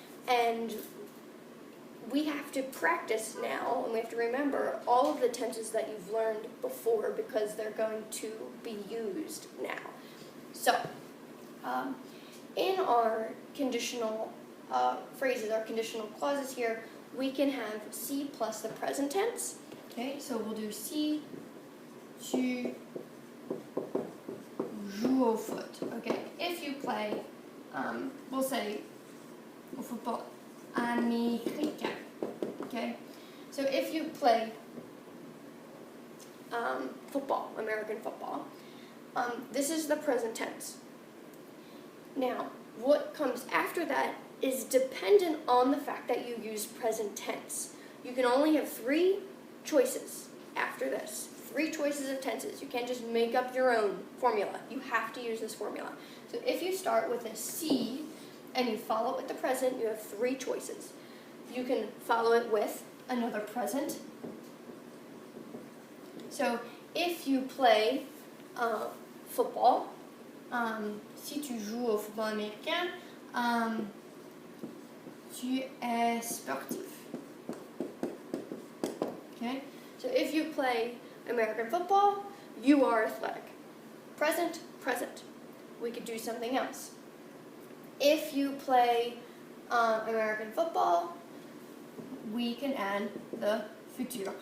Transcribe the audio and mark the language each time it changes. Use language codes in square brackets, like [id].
[en] And we have to practice now, and we have to remember all of the tenses that you've learned before because they're going to be used now. So, in our conditional phrases, our conditional clauses here, we can have si plus the present tense. Okay, so we'll do [fr] si, tu joues au foot. [en] Okay, if you play, we'll say [fr] au football américain. [en] Okay, so if you play football, American football, this is the present tense. Now, what comes after that is dependent on the fact that you use present tense. You can only have 3 choices after this. 3 choices of tenses. You can't just make up your own formula. You have to use this formula. So if you start with a si and you follow it with the present, you have 3 choices. You can follow it with another present. So if you play football, [fr] si tu joues au football américain, tu es sportif. [en] Okay? So if you play American football, you are athletic. Present, present. We could do something else. If you play American football, we can add the futur.